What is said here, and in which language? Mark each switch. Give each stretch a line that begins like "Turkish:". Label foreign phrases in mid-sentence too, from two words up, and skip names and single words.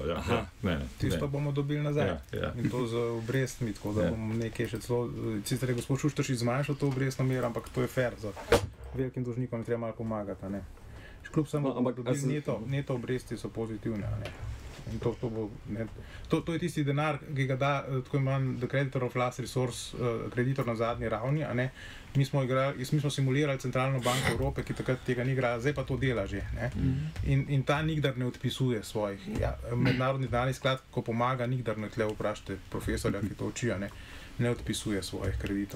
Slovenian: Tisto bomo dobili nazaj. In to z obrestmi, tako da bomo nekaj še celo, sicer je gospod Šuštaršič zmanjšal to obrestno mero, ampak to je fair, za velikim dolžnikom treba malo pomagati. Kljub samo, neto obresti so pozitivne. In to je tisti denar, ki ga da tako imenovan
English: the creditor of last resource,
Slovenian: kreditor na zadnji ravni. Mi smo simulirali centralno banko Evrope, ki takrat tega ni igrala, zdaj pa to dela že. In ta nikdar ne odpisuje svojih. Mednarodni denarni sklad, ko pomaga, nikdar ne tle vprašate profesorja, ki to uči, ne odpisuje svojih kreditov.